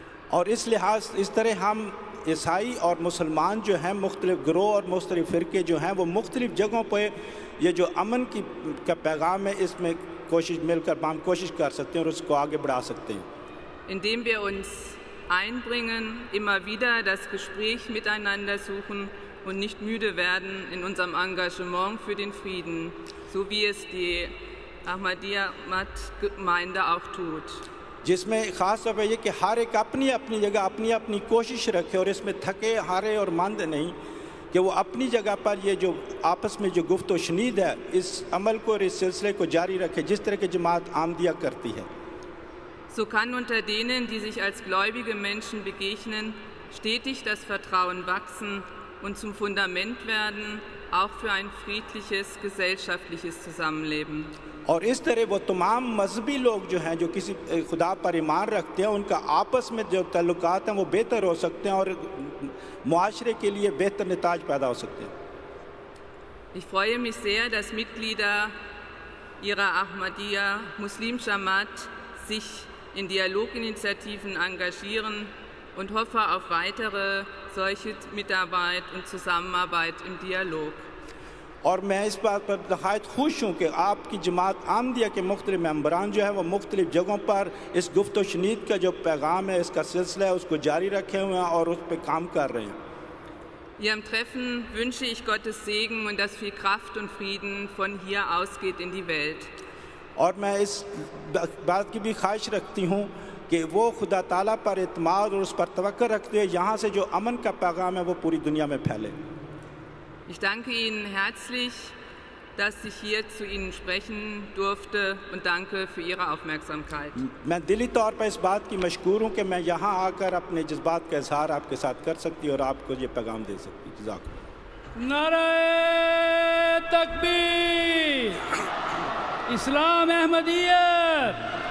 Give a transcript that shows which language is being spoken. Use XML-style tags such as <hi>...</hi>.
<hi>और इस लिहाज इस तरह हम ईसाई और मुसलमान जो हैं मुख्तलिफ ग्रोह और मुख्तलिफ फ़िरके जो हैं वो मुख्तलिफ जगहों पर ये जो अमन का पैगाम है इसमें मिलकर हम कोशिश कर सकते हैं और उसको आगे बढ़ा सकते हैं।</hi> <de>Indem wir uns einbringen, immer wieder das Gespräch miteinander suchen und nicht müde werden in unserem Engagement für den Frieden, so wie es die Ahmadiyya-Gemeinde auch tut.</de> <hi>जिसमें ख़ास तौर पर ये कि हर एक अपनी अपनी जगह अपनी अपनी कोशिश रखे और इसमें थके हारे और मंद नहीं, कि वो अपनी जगह पर ये जो आपस में जो गुफ्त व शनीद है इस अमल को और इस सिलसिले को जारी रखे जिस तरह की जमात अहमदिया करती है।</hi> <de>So kann unter denen, die sich als gläubige Menschen begegnen, stetig das Vertrauen wachsen und zum Fundament werden, auch für ein friedliches gesellschaftliches Zusammenleben.</de> <hi>और इस तरह वो तमाम मजहबी लोग जो हैं जो किसी खुदा पर ईमान रखते हैं उनका आपस में जो ताल्लुकात हैं वो बेहतर हो सकते हैं और मुआशरे के लिए बेहतर नताज पैदा हो सकते हैं।</hi> <de>Ich freue mich sehr, dass Mitglieder ihrer Ahmadiyya Muslim Jamaat sich in Dialoginitiativen engagieren und hoffe auf weitere solche Mitarbeit und Zusammenarbeit im Dialog.</de> <hi>और मैं इस बात पर नहायत खुश हूँ कि आपकी जमात अहमदिया के मुख्तलिफ मेंबरान जो है वो मुख्तलिफ जगहों पर इस गुफ्त व शनीद का जो पैगाम है इसका सिलसिला है उसको जारी रखे हुए हैं और उस पर काम कर रहे हैं।</hi> <de>Ihrem Treffen wünsche ich Gottes Segen und dass viel Kraft und Frieden von hier ausgeht in die Welt.</de> <hi>और मैं इस बात की भी ख्वाहिश रखती हूँ कि वो खुदा ताला पर इत्माद और उस पर तवक्कुल रखते हुए यहाँ से जो अमन का पैगाम है वो पूरी दुनिया में फैले।</hi> <de>Ich danke Ihnen herzlich, dass ich hier zu Ihnen sprechen durfte und danke für Ihre Aufmerksamkeit.</de> <hi>मैं दिली तौर पर इस बात की मशकूर हूँ कि मैं यहाँ आकर अपने जज्बात का इजहार आपके साथ कर सकती और आपको ये पैगाम दे सकती। जज़ाकल्लाह। नारे तकबीर, इस्लाम अहमदियत।</hi>